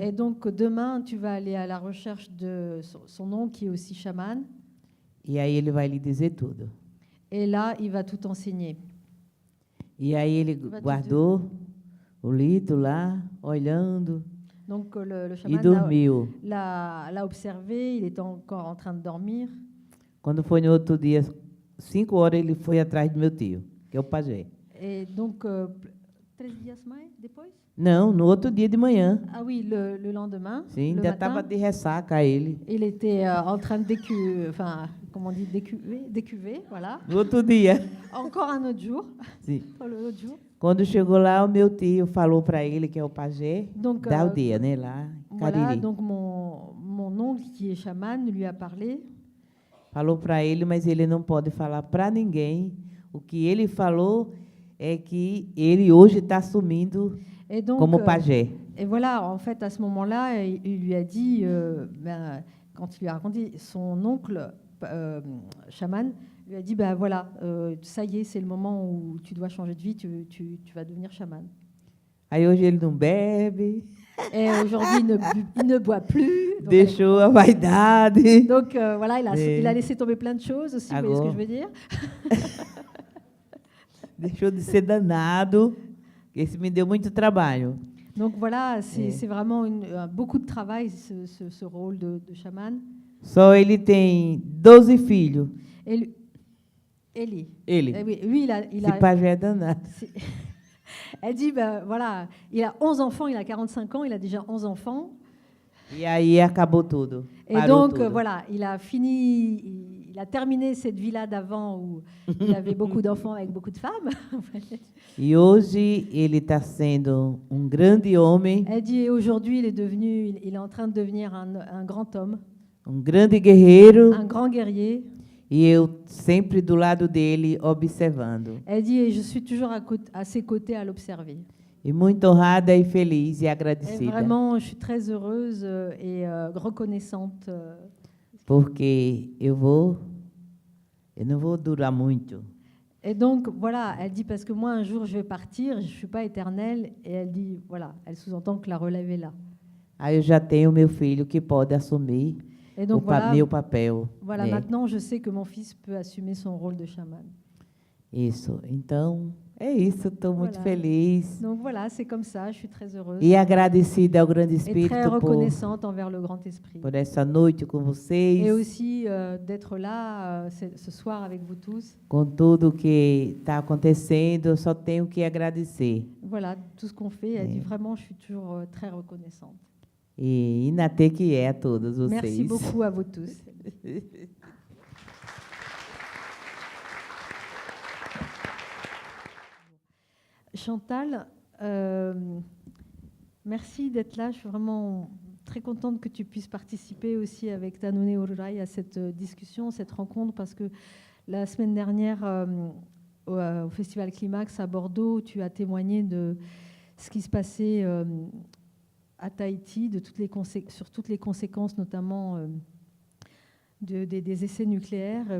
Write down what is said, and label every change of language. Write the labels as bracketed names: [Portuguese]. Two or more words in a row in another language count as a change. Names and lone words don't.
[French] Et donc, demain, tu vas aller à la recherche de son oncle, qui est aussi chaman, [Portuguese] e aí ele vai lhe dizer tudo. [French] et là, il va tout enseigner. [Portuguese] E aí ele Vai te guardou o litro lá, olhando, [French] Donc, le [Portuguese] e [French] chaman [Portuguese] dormiu. [French] l'a observé, il était encore en train de dormir. [Portuguese] Quando foi no outro dia, 5 horas, ele foi atrás do meu tio, que é o pajé. [French] Et donc, [Portuguese] 13 dias mais, depois? Não, no outro dia de manhã. [French] Ah oui, le lendemain, [Portuguese] Sim, [French] le [Portuguese] ainda [French] matin, [Portuguese] estava de ressaca ele. [French] il était en train de comment on dit, décuver, voilà. [Portuguese] No outro dia. [French] Encore un autre jour, [Portuguese] Sim. [French] l'autre jour. [Portuguese] Quando chegou lá, o meu tio falou para ele, que é o pajé [French] Donc, [Portuguese] da aldeia, né, lá em [French] Voilà, [Portuguese] Cariri. [French] donc mon oncle qui est chaman lui a parlé. [Portuguese] Falou para ele, mas ele não pode falar para ninguém. O que ele falou é que ele hoje está assumindo [French] Et donc, [Portuguese] como pajé. [French] et voilà, en fait, à ce moment-là, il lui a dit, quand il lui a raconté, son oncle chaman lui a dit, ben voilà, ça y est, c'est le moment où tu dois changer de vie, tu vas devenir chaman. [Portuguese] Aí hoje ele não bebe, [French] Et aujourd'hui, il ne boit plus. Donc, [Portuguese] deixou a vaidade, [French] donc, voilà, Et- il a laissé tomber plein de choses aussi, vous voyez ce que [Portuguese] Agora- [French] je veux dire? [Portuguese] deixou de ser danado. Esse me deu muito trabalho. [French] Donc voilà, Et- c'est vraiment beaucoup de travail, ce rôle de chaman. [Portuguese] Só ele tem 12 filhos. [French] Et Eli. [Portuguese] Ele. [French] Eh oui, lui, [Portuguese] Esse pajé é danado. [French] c'est- Elle dit, ben voilà, il a 11 enfants, il a 45 ans, il a déjà 11 enfants. [Portuguese] E aí acabou tudo. [French] Et [Portuguese] Parou [French] donc, [Portuguese] tudo. [French] voilà, il a terminé cette vie-là d'avant où il avait beaucoup d'enfants avec beaucoup de femmes. [Portuguese] E hoje ele está sendo grande homem, [French] Elle dit, et aujourd'hui, il est en train de devenir un grand homme, [Portuguese] grande guerreiro, [French] un grand guerrier. [Portuguese] e eu sempre do lado dele observando. [French] Elle dit, et je suis toujours à ses côtés à l'observer. [Portuguese] E muito honrada e feliz e [French] Et [Portuguese] agradecida, [French] vraiment, je suis très heureuse et reconnaissante. [Portuguese] porque eu não vou durar muito. [French] Et donc, voilà, elle dit, parce que moi, un jour, je vais partir, je ne suis pas éternelle. Et elle dit, voilà, elle sous-entend que la relève est là. [Portuguese] Aí eu já tenho meu filho que pode assumir [French] Et donc, [Portuguese] meu papel. [French] voilà, [Portuguese] né? [French] maintenant, je sais que mon fils peut assumer son rôle de chaman. [Portuguese] Isso. Então, é isso. Estou muito [French] Voilà. [Portuguese] feliz. [French] Donc, voilà, c'est comme ça, je suis très heureuse. [Portuguese] E agradecida ao Grande [French] Et très [Portuguese] Espírito [French] reconnaissante envers le Grand Esprit. [Portuguese] por essa noite com vocês. [French] Et aussi d'être là ce soir avec vous tous. [Portuguese] Com tudo que está acontecendo, eu só tenho que agradecer. [French] Voilà, tout ce qu'on fait. Elle dit, vraiment, je suis toujours très reconnaissante. [Portuguese] E Inatê que é a todos vocês. [French] Merci beaucoup à vous tous. Chantal, merci d'être là. Je suis vraiment très contente que tu puisses participer aussi avec Tanone Ururai à cette discussion, cette rencontre, parce que la semaine dernière, au Festival Climax à Bordeaux, tu as témoigné de ce qui se passait à Tahiti, sur toutes les conséquences, notamment des essais nucléaires.